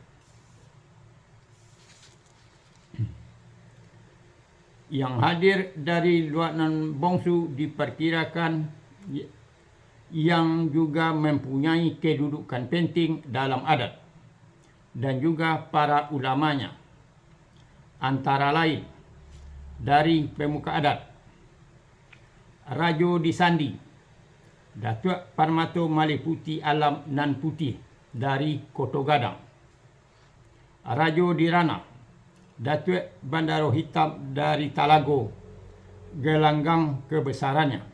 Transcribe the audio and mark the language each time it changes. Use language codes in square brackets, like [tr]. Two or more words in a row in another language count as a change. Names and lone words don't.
[id] Yang hadir dari Luak dan Bongsu diperkirakan yang juga mempunyai kedudukan penting dalam adat dan juga para ulamanya, antara lain dari pemuka adat Rajo di Sandi, Datuk Parmato Maliputi Alam Nan Putih dari Koto Gadang, Rajo di Rana, Datuk Bandaro Hitam dari Talago, gelanggang kebesarannya,